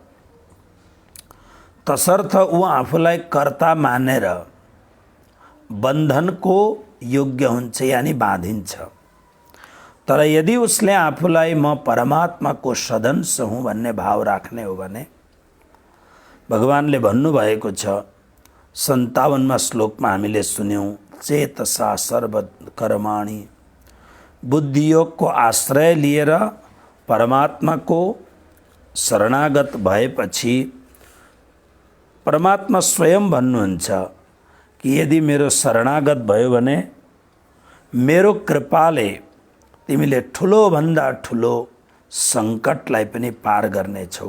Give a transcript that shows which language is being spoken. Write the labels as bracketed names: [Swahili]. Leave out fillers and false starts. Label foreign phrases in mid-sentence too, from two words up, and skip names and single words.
[Nepali] तसर्थ ऊ आफूलाई कर्ता मानेर बन्धनको योग्य हुन्छ, यानी बाँधिन्छ। तर यदि उसले आफूलाई म परमात्माको सदंश हुँ भन्ने भाव राख्ने हो भने भगवानले भन्नुभएको छ 57वां श्लोकमा हामीले सुन्यौं, [Sanskrit] चेतसा सर्व कर्माणि। [Nepali] बुद्धियोगको आश्रय लिएर परमात्माको शरणागत भएपछि परमात्मा स्वयं भन्नुहुन्छ कि यदि मेरो शरणागत भयो भने मेरो कृपाले तिमीले ठुलो भन्दा ठुलो संकटलाई पनि पार गर्नेछौ।